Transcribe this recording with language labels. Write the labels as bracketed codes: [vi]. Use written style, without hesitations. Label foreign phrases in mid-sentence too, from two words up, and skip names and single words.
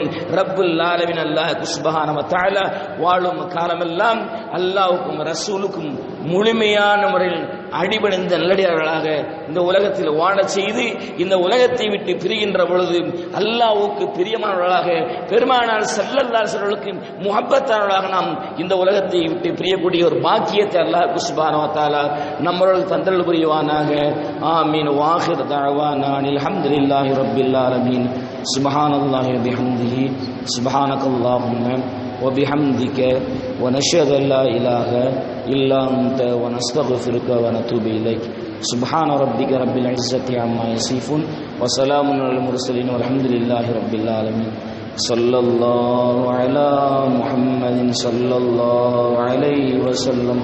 [ar] رب العالمين الله سبحانه وتعالى [ta] வாழும் காலமெல்லாம் அல்லாஹ்வுக்கும் ரசூலுக்கும் முழுமையான முறையில் அடிபணிந்த நல்லடியார்களாக இந்த உலகத்தில் வாழ செய்து, இந்த உலகத்தை விட்டு பிரிகின்ற பொழுது அல்லாஹ்வுக்கு பிரியமானவர்களாக, பெருமானார் [ar] صلى الله عليه وسلم [ta] முஹப்பத்தானவர்களாக நாம் இந்த உலகத்தை விட்டு பிரியக்கூடிய ஒரு பாக்கியத்தை [ar] الله سبحانه وتعالى [ta] நம்மளுக்கு தந்தல் புரிவானாக. [ar] ஆமீன். وآخر دعوانا الحمد لله رب العالمين. سبحان الله وبحمده سبحانك اللهم وبحمدك ونشهد أن لا إله إلا أنت ونستغفرك ونتوب إليك. سبحان ربك رب العزة عما يصفون وسلام على المرسلين والحمد لله رب العالمين. صلى الله على محمد صلى الله عليه وسلم.